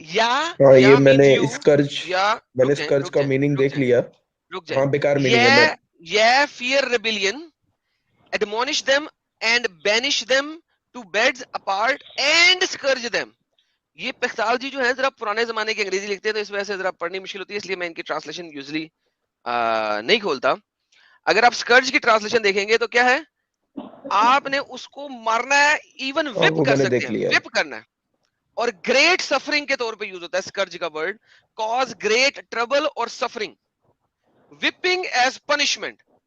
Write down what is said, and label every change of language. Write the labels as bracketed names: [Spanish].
[Hindi] ये मैंने स्कर्ज का मीनिंग देख लिया। हाँ बेकार मीनिंग है। [English] fear rebellion, admonish them and banish them to beds apart and scourge them। [Hindi] ये पिख्ताल जी जो है जरा पुराने जमाने की अंग्रेजी लिखते हैं, तो इस वजह से जरा पढ़नी मुश्किल होती है, इसलिए मैं इनकी ट्रांसलेशन यूजुअली नहीं खोलता। अगर आप स्कर्ज की ट्रांसलेशन देखेंगे तो क्या है, आपने उसको मारना है, इवन विप कर सकते हैं, विप करना है। और ग्रेट सफरिंग के तौर पे यूज होता है स्कर्ज का वर्ड, कॉज ग्रेट ट्रबल और सफरिंग, [English] Weeping as punishment.